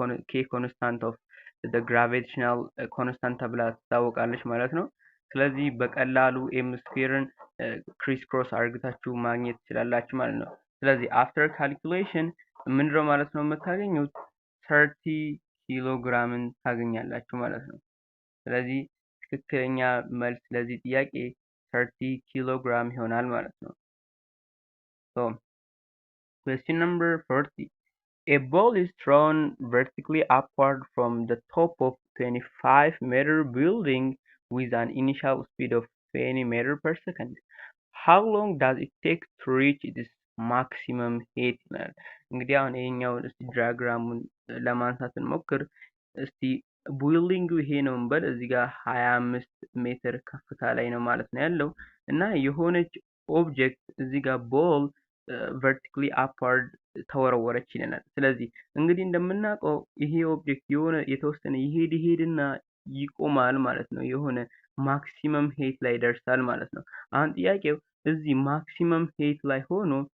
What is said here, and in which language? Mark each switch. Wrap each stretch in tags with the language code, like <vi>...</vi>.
<am>ኬ ኮንስታንት ኦፍ ዘ ግራቪቴሽናል ኮንስታንት ተብላ ትታወቃለች ማለት ነው። ስለዚህ በቀላሉ ኤም ስኩዌርን ክሪስ ክሮስ አድርጋችሁ ማግኘት ትችላላችሁ ማለት ነው። ስለዚህ አፍተር ካልኩሌሽን ምንድነው ማለት ነው የምታገኙት 30 ኪሎ ግራምን ታገኛላችሁ ማለት ነው። ስለዚህ ትክክለኛ መልስ ለዚህ ጥያቄ 30 ኪሎ ግራም ይሆናል ማለት ነው። ሶ</am> <en>question number 40. A ball is thrown vertically upward from the top of 25-meter building with an initial speed of 20 meters per second. How long does it take to reach its maximum height?</en> <am>እንግዲህ አሁን ይሄኛው እስቲ ዲያግራሙን ለማንሳት እንሞክር። እስቲ ቢልዲንጉ ይሄ ነው እንበል። እዚህ ጋር 25 ሜትር ከፍታ ላይ ነው ማለት ነው ያለው እና የሆነች ኦብጀክት እዚህ ጋር ቦል</am> <en>vertically upward</en> <am>ተወረወረች ይለናል። ስለዚህ እንግዲህ እንደምናውቀው ይሄ ኦብጀክት የሆነ የተወሰነ ይሄድና ይቆማል ማለት ነው። የሆነ ማክሲመም ሄት ላይ ደርሳል ማለት ነው። አሁን ጥያቄው እዚህ ማክሲመም ሄት ላይ ሆኖ</am>